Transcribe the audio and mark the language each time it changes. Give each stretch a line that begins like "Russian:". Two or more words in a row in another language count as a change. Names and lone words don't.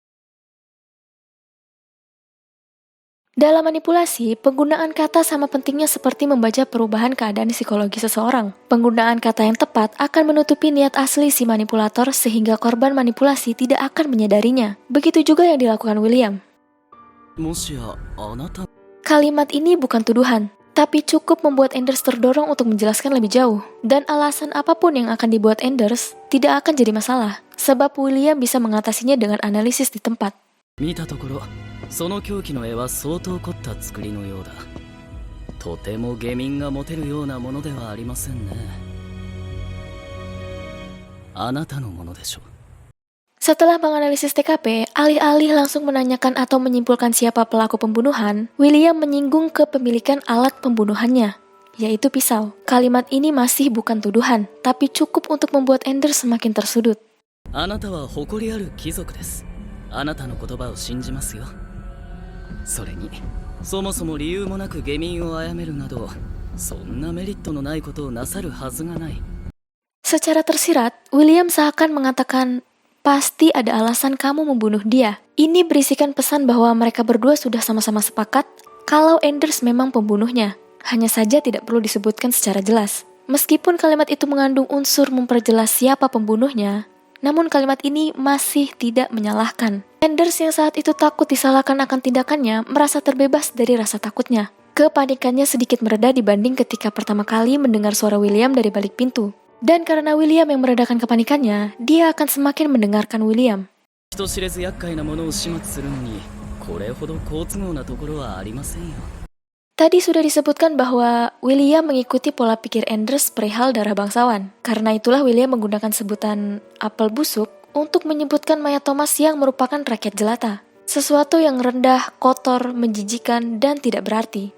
Indonesian: Dalam manipulasi, penggunaan kata sama pentingnya seperti membaca perubahan keadaan psikologi seseorang. Penggunaan kata yang tepat akan menutupi niat asli si manipulator sehingga korban manipulasi tidak akan menyadarinya. Begitu juga yang dilakukan William.
Japanese: もしやあなた
Indonesian: Kalimat ini bukan tuduhan, tapi cukup membuat Anders terdorong untuk menjelaskan lebih jauh. Dan alasan apapun yang akan dibuat Anders tidak akan jadi masalah, sebab William bisa mengatasinya dengan analisis di tempat.
Japanese: 見たところその凶器の絵は相当凝った作りのようだ。とても下民が持てるようなものではありませんね。あなたのものでしょう。
Indonesian: Setelah menganalisis TKP, alih-alih langsung menanyakan atau menyimpulkan siapa pelaku pembunuhan, William menyinggung kepemilikan alat pembunuhannya, yaitu pisau. Kalimat ini masih bukan tuduhan, tapi cukup untuk membuat Anders semakin tersudut.
Japanese: あなたは誇りある貴族です。あなたの言葉を信じますよ。それにそもそも理由もなく下民を殺めるなどそんなメリットのないことをなさるはずがない。
Indonesian: Secara tersirat, William seakan mengatakan, pasti ada alasan kamu membunuh dia. Ini berisikan pesan bahwa mereka berdua sudah sama-sama sepakat kalau Anders memang pembunuhnya. Hanya saja tidak perlu disebutkan secara jelas. Meskipun kalimat itu mengandung unsur memperjelas siapa pembunuhnya, namun kalimat ini masih tidak menyalahkan. Anders yang saat itu takut disalahkan akan tindakannya merasa terbebas dari rasa takutnya. Kepanikannya sedikit mereda dibanding ketika pertama kali mendengar suara William dari balik pintu. Dan karena William yang meredakan kepanikannya, dia akan semakin mendengarkan William.
Japanese: 人知れず厄介なものを始末するのにこれほど好都合なところはありませんよ。
Indonesian: Tadi sudah disebutkan bahwa William mengikuti pola pikir Anders perihal darah bangsawan. Karena itulah William menggunakan sebutan apel busuk untuk menyebutkan mayat Thomas yang merupakan rakyat jelata. Sesuatu yang rendah, kotor, menjijikan, dan tidak berarti.